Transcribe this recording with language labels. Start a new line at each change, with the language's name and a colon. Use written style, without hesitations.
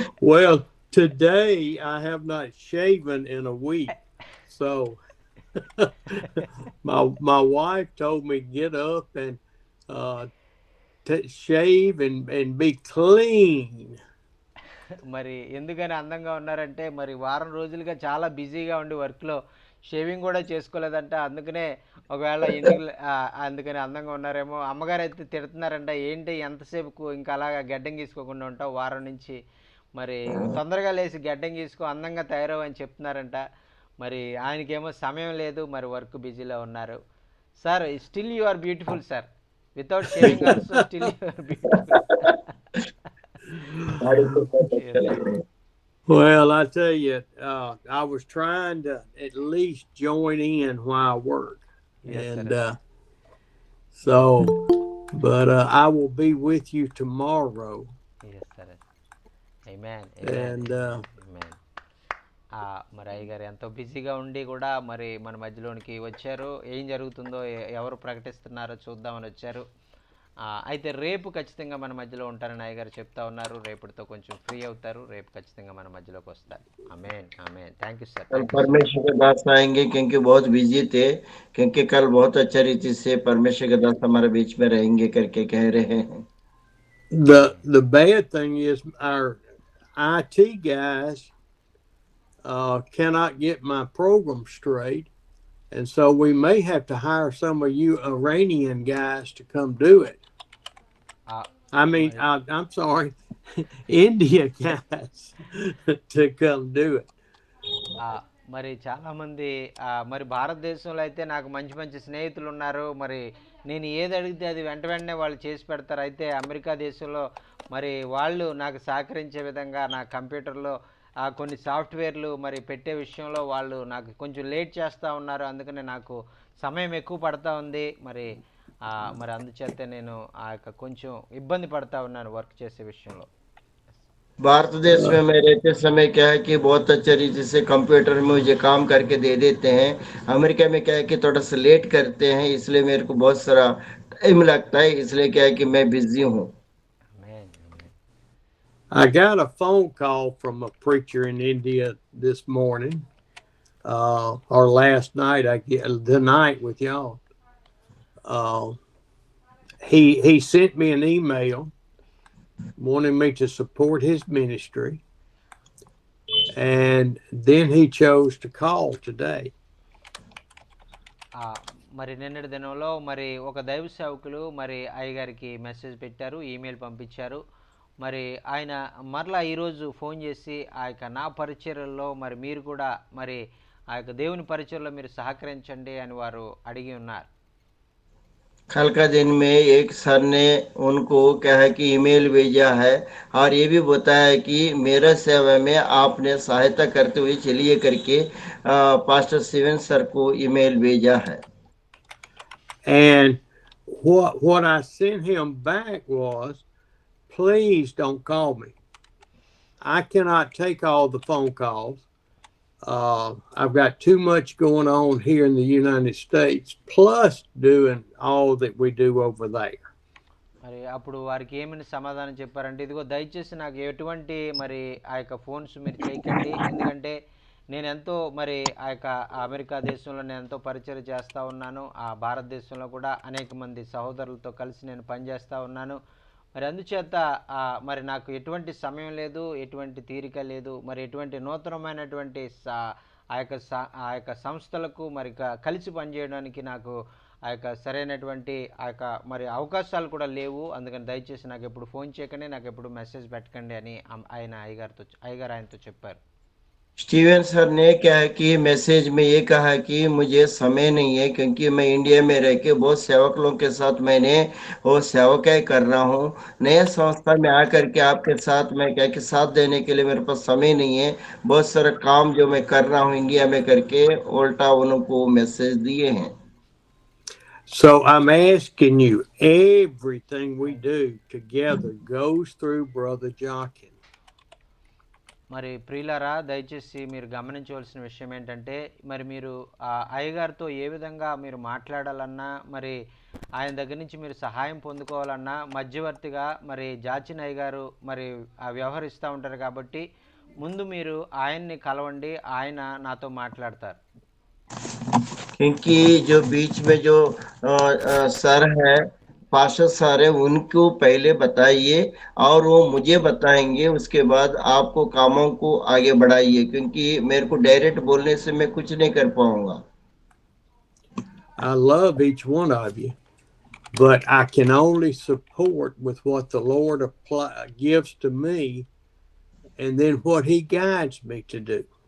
English: Well, today I have not shaven in a week, so my wife told me get up and shave and be clean.
Telugu: మరి ఎందుకని అందంగా ఉన్నారంటే మరి వారం రోజులుగా చాలా బిజీగా ఉండి వర్క్లో షేవింగ్ కూడా చేసుకోలేదంట. అందుకనే ఒకవేళ ఎందుకు అందుకని అందంగా ఉన్నారేమో. అమ్మగారు అయితే తిడుతున్నారంట, ఏంటి ఎంతసేపు ఇంకా అలాగా గడ్డం గీసుకోకుండా ఉంటావు వారం నుంచి, మరి తొందరగా లేచి గడ్డం గీసుకో అందంగా తయారవు అని చెప్తున్నారంట. మరి ఆయనకేమో సమయం లేదు, మరి వర్క్ బిజీలో ఉన్నారు.
English: sir still you are beautiful
Telugu: sir, without shaving also still you are beautiful.
English: Well, I tell you, I was trying to at least join in while I work. Yes, and sir. So, but I will be with you tomorrow. Yes, sir. Amen. And Amen.
Telugu: మరి అయ్యగారు ఎంతో బిజీగా ఉండి కూడా మరి మన మధ్యలోనికి వచ్చారు. ఏం జరుగుతుందో ఎవరు ప్రకటిస్తున్నారో చూద్దామని వచ్చారు. అయితే రేపు ఖచ్చితంగా మన మధ్యలో ఉంటారని అయ్యగారు చెప్తా ఉన్నారు. రేపటితో కొంచెం ఫ్రీ అవుతారు, రేపు ఖచ్చితంగా మన మధ్యలోకి వస్తారు. ఆమేన్, ఆమేన్.
English: Thank you sir.
Hindi: कल परमेश्वर के दास आएंगे क्योंकि बहुत बिजी थे, क्योंकि कल बहुत अच्छा रीति से परमेश्वर के दास हमारे बीच में रहेंगे करके कह रहे हैं.
English: The bad thing is our IT guys cannot get my program straight, and so we may have to hire some of you Iranian guys to come do it. I mean, I'm sorry, India guys to come do it.
Telugu: మరి చాలామంది మరి భారతదేశంలో అయితే నాకు మంచి మంచి స్నేహితులు ఉన్నారు. మరి నేను ఏది అడిగితే అది వెంటనే వాళ్ళు చేసి పెడతారు. అయితే అమెరికా దేశంలో మరి వాళ్ళు నాకు సహకరించే విధంగా నా కంప్యూటర్లో కొన్ని సాఫ్ట్వేర్లు మరి పెట్టే విషయంలో వాళ్ళు నాకు కొంచెం లేట్ చేస్తూ ఉన్నారు. అందుకనే నాకు సమయం ఎక్కువ పడతా ఉంది. మరి మరి అందుచేత నేను కొంచెం ఇబ్బంది పడతా ఉన్నాను వర్క్ చేసే విషయంలో.
Hindi: भारत देश में मैं रहते समय क्या है कि बहुत अच्छे रीति से कंप्यूटर में मुझे काम करके दे देते हैं. अमेरिका में क्या है कि थोड़ा सा लेट करते हैं, इसलिए मेरे को बहुत सारा टाइम लगता है, इसलिए क्या है कि मैं बिजी हूँ.
English: I got a phone call from a preacher in India this morning, or last night. I get the night with y'all. He sent me an email wanting me to support his ministry, and then he chose to call today.
Telugu: మరి నిన్నటి దినంలో మరి ఒక దైవ సేవకులు మరి అయ్యగారికి message పెట్టారు, ఈమెయిల్ పంపించారు. మరి ఆయన మరలా ఈరోజు ఫోన్ చేసి ఆ యొక్క నా పరిచర్యల్లో మరి మీరు కూడా మరి ఆ యొక్క దేవుని పరిచర్యలో మీరు సహకరించండి అని వారు అడిగి ఉన్నారు.
Hindi: कल का दिन में एक सर ने उनको क्या है कि ईमेल भेजा है और ये भी बताया कि मेरा सेवा में आपने सहायता करते हुए चलिए करके पास्टर स्टीवन सर को ईमेल भेजा है.
English: And what I sent him back was, please don't call me. I cannot take all the phone calls. I've got too much going on here in the United States, plus doing all that we do over there.
Telugu: మరి అప్పుడు వారికి ఏమని సమాధానం చెప్పారంటే, ఇదిగో దయచేసి నాకు ఎటువంటి మరి ఆ యొక్క ఫోన్స్ మీరు చేయకండి, ఎందుకంటే నేను ఎంతో మరి ఆ యొక్క అమెరికా దేశంలో నేను ఎంతో పరిచయం చేస్తూ ఉన్నాను, ఆ భారతదేశంలో కూడా అనేక మంది సహోదరులతో కలిసి నేను పనిచేస్తూ ఉన్నాను. మరి అందుచేత మరి నాకు ఎటువంటి సమయం లేదు, ఎటువంటి తీరిక లేదు, మరి ఎటువంటి నూతనమైనటువంటి ఆ యొక్క సంస్థలకు మరి కలిసి పనిచేయడానికి నాకు ఆ యొక్క సరైనటువంటి ఆ యొక్క మరి అవకాశాలు కూడా లేవు. అందుకని దయచేసి నాకు ఎప్పుడు ఫోన్ చేయకండి, నాకు ఎప్పుడు మెసేజ్ పెట్టకండి అని ఆయన అయ్యగారు ఆయనతో చెప్పారు.
Hindi: स्टीवन सर ने क्या है कि मैसेज में ये कहा कि मुझे समय नहीं है, क्योंकि मैं इंडिया में रह के बहुत सेवक लोगों के साथ मैंने वो सेवकाई कर रहा हूँ। नया संस्था में आकर के आपके साथ मैं क्या कि साथ देने के लिए मेरे पास समय नहीं है। बहुत सारा काम जो मैं कर रहा हूँ इंडिया में करके उल्टा उनको मैसेज दिए हैं।
English: So I'm asking you, everything we do together goes through Brother Jochen.
Telugu: మరి ప్రియులారా, దయచేసి మీరు గమనించవలసిన విషయం ఏంటంటే, మరి మీరు అయ్యగారితో ఏ విధంగా మీరు మాట్లాడాలన్నా, మరి ఆయన దగ్గర నుంచి మీరు సహాయం పొందుకోవాలన్నా మధ్యవర్తిగా మరి జాచిన్ అయ్యగారు మరి వ్యవహరిస్తూ ఉంటారు. కాబట్టి ముందు మీరు ఆయన్ని కలవండి, ఆయన నాతో మాట్లాడతారు.
Hindi: क्योंकि जो बीच में जो सर है, पास्टर सर है, उनको पहले बताइए और वो मुझे बताएंगे, उसके बाद आपको कामों को आगे बढ़ाइए, क्योंकि मेरे को डायरेक्ट बोलने से मैं कुछ नहीं कर पाऊंगा.
English: I love each one of you, but I can only support with what the Lord gives to me and then what he guides me to do.